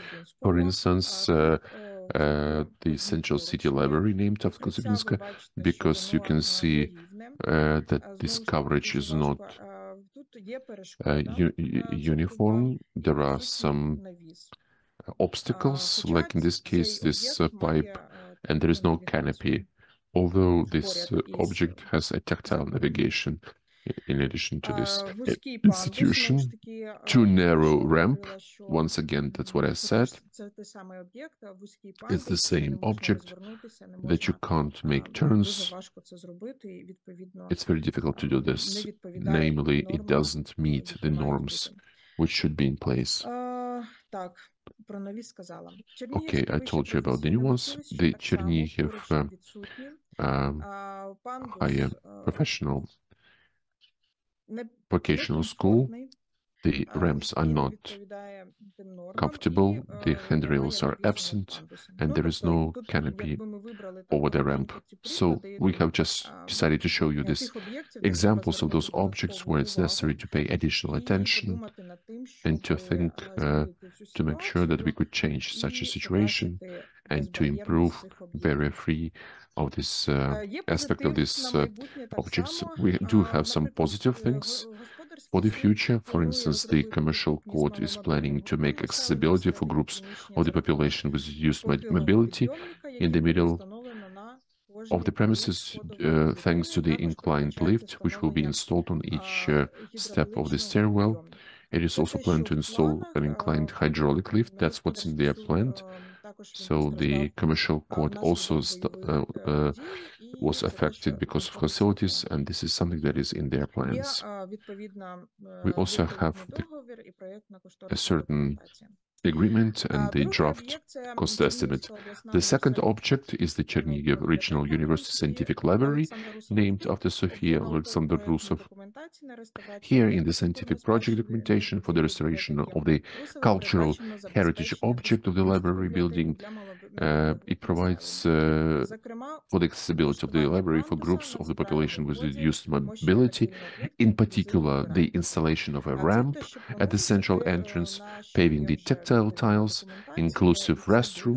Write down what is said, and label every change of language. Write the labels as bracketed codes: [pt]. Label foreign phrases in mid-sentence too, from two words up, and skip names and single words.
[en] For instance, the Central City Library named after Kozybinsky, because you can see that this coverage is not uniform. There are some obstacles, like in this case, this pipe, and there is no canopy, although this object has a tactile navigation. In addition to this [uk] Вузький пандус, знову [en] institution, [uk] ж таки, [en] too [uk] про [en] narrow [uk] що я [en] ramp. [uk] говорила, що [en] Once again, that's what I [uk] це [en] said. [uk] це той самий об'єкт, вузький [en] It's the [uk] пандус, не [en] same [uk] можна [en] object [uk] розвернутися, не [en] that you [uk] можна, [en] can't make [uk] дуже [en] turns. [uk] важко це зробити, і відповідно [en] It's very difficult to do [uk] не [en] this. [uk] відповідає [en] Namely, it [uk] нормам, [en] doesn't meet [uk] які [en] the [uk] мають [en] norms [uk] бути. [en] which should be in place. [uk] Так, про нові сказала. [en] Okay, [uk] Чернігівські [en] I [uk] вищі [en] told you about the new ones. [uk] професійне [en] The [uk] училище так само [en] Chernihiv [uk] поруч відсутні. Пандус [en] higher professional [uk] не [en] vocational school. [uk] некомфортний, [en] The ramps are [uk] низький, не [en] not [uk] відповідає тим нормам, [en] comfortable, [uk] і [en] the handrails [uk] немає [en] are [uk] більшого [en] absent, [uk] пандусу. [en] and there is no [uk] тут, [en] canopy [uk] якби ми вибрали [en] over the [uk] на [en] ramp. [uk] прикладі [en] So [uk] приклади, [en] we [uk] то, [en] have just decided to show you these [uk] тих об'єктів, де треба [en] examples of those [uk] звернути [en] objects [uk] додаткову [en] where it's necessary [uk] увагу [en] to pay additional [uk] і [en] attention [uk] подумати над тим, [en] and to [uk] щоб [en] think [uk] змінити цю [en] to make sure that we [uk] ситуацію [en] could change such a [uk] і [en] situation [uk] покращити [en] and to [uk] безбар'єрність [en] improve [uk] цих об'єктів. [en] barrier-free of this [uk] Є [en] aspect of [uk] позитив [en] these [uk] на майбутнє так [en] objects. [uk] само. [en] We do have some [uk] Наприклад, [en] positive things [uk] господарський [en] for the [uk] суд [en] future. For [uk] планує [en] instance, the [uk] розробити [en] Commercial [uk] доступні [en] Court is [uk] змаломобільні [en] planning to [uk] групи [en] make [uk] населення [en] accessibility for [uk] всередині [en] groups [uk] приміщення [en] of the [uk] за допомогою [en] population with reduced [uk] похилого [en] mobility [uk] підйомника, [en] in [uk] який [en] the [uk] буде [en] middle [uk] встановлено на [en] of [uk] кожній [en] the premises, [uk] сходовій [en] thanks to [uk] клітині. [en] the [uk] Також [en] inclined [uk] передбачається [en] lift, which will be [uk] встановлення [en] installed on each step of the [uk] гідравлічного [en] stairwell. [uk] підйомника. [en] It is [uk] Це [en] also [uk] те, [en] planned [uk] що [en] to [uk] в [en] install [uk] планах. [en] an inclined hydraulic lift. That's what's in their [uk] Господарський [en] plan. [uk] суд також він [en] So the [uk] постраждав [en] Commercial Court also [uk] внаслідок бойових дій, і [en] was [uk] це те, [en] affected [uk] що [en] because of [uk] знаходиться в [en] facilities, [uk] планах. [en] and this is something that is in their [uk] Є [en] plans. [uk] відповідний [en] We also have [uk] договір і проєктна [en] a [uk] кошторисна [en] certain [uk] документація. [en] agreement and the [uk] Другий [en] draft [uk] об'єкт – це [en] cost estimate. [uk] Чернігівська обласна [en] The second [uk] університетська [en] object is the Chernihiv Regional University Scientific Library, named after Sofia Alexander Rusov. Here in the scientific project documentation for the restoration of the cultural heritage object of the library building, it provides for the accessibility of the library for groups of the population with reduced mobility, in particular the installation of a ramp at the central entrance, paving the tactile tiles, inclusive restrooms.